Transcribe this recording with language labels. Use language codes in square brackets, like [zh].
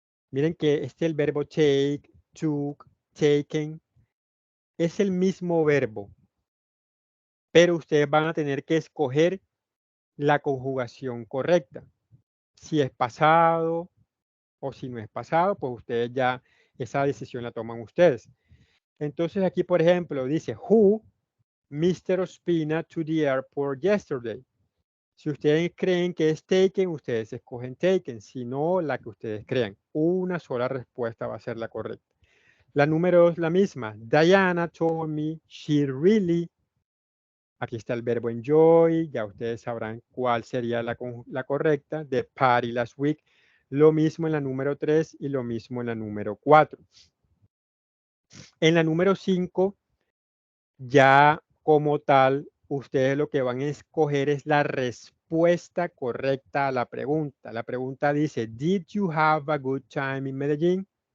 [es] Miren que el verbo take, took, taken, es el mismo verbo, pero ustedes van a tener que escoger la conjugación correcta. Si es pasado o si no es pasado, pues ustedes ya esa decisión la toman ustedes. Entonces aquí, por ejemplo, dice, [en] who Mr. Ospina to the airport yesterday. [es] Si ustedes creen que es taken, ustedes escogen taken, si no, la que ustedes crean. Una sola respuesta va a ser la correcta. La número 2 la misma. [en] Diana told me she really. [es] Aquí está el verbo enjoy, ya ustedes sabrán cuál sería la correcta. [en] The party last week. [es] Lo mismo en la número 3 y lo mismo en la número 4. En la número 5, ya como tal, ustedes lo que van a escoger es la respuesta correcta a la pregunta. La pregunta dice, [en] did you have a good time in Medellín?